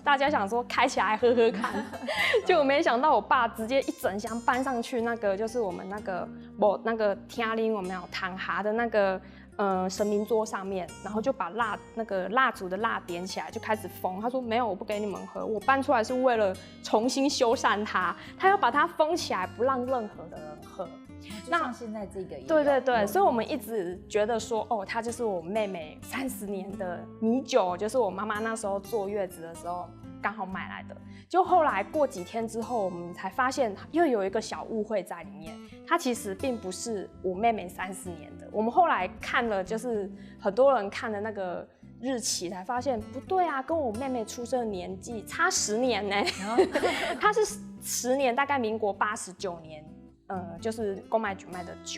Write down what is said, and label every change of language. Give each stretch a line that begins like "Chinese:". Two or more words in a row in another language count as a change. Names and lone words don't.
Chinese: 大家想說開起來喝喝看，結果沒想到我爸直接一整箱搬上去，那個就是我們那個廳裡我們有躺下的那個神明桌上面，然後就把那個蠟燭的蠟點起來，就開始封。他說沒有，我不給你們喝，我搬出來是為了重新修繕它，他要把它封起來，不讓任何的人喝。就像現在這個一樣。對，所以我們一直覺得說，哦，它就是我妹妹30年的米酒，就是我媽媽那時候坐月子的時候剛好買來的。就後來過幾天之後，我們才發現又有一個小誤會在裡面，它其實並不是我妹妹30年的。我們後來看了，就是很多人看的那個日期，才發現不對啊，跟我妹妹出生的年紀差10年呢。它是10年，大概民國89年。就是公賣局賣的酒。